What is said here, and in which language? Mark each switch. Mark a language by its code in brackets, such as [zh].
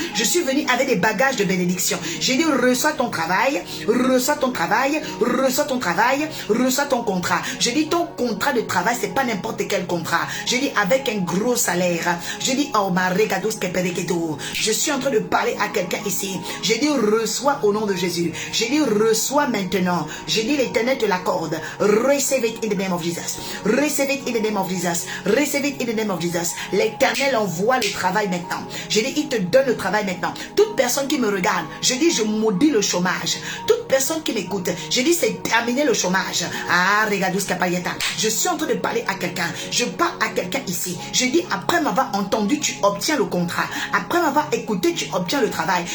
[fr] Je suis venu avec des bagages de bénédiction. J'ai dit, reçois ton travail, reçois ton travail, reçois ton travail, reçois ton contrat. Je dis, ton contrat de travail, c'est pas n'importe quel contrat. Je dis, avec un gros salaire. Je dis, oh Marie Gadous Kebre Edos. Je suis en train de parler à quelqu'un ici. J'ai dit, reçois au nom de Jésus. J'ai dit, reçois maintenant. J'ai dit, l'Éternel te l'accorde. [en] Receive it in the name of Jesus. Receive it in the name of Jesus. Receive it in the name of Jesus. [fr] L'Éternel envoie le travail maintenant. J'ai dit, il te donne le travail maintenant. Toute personne qui me regarde, je dis, je maudis le chômage. Toute personne qui m'écoute, je dis, c'est terminé le chômage. Ah, regarde ce capayeta. Je suis en train de parler à quelqu'un. Je parle à quelqu'un ici. Je dis, après m'avoir entendu, tu obtiens le contrat. Après m'avoir écouté, tu obtiens le travail.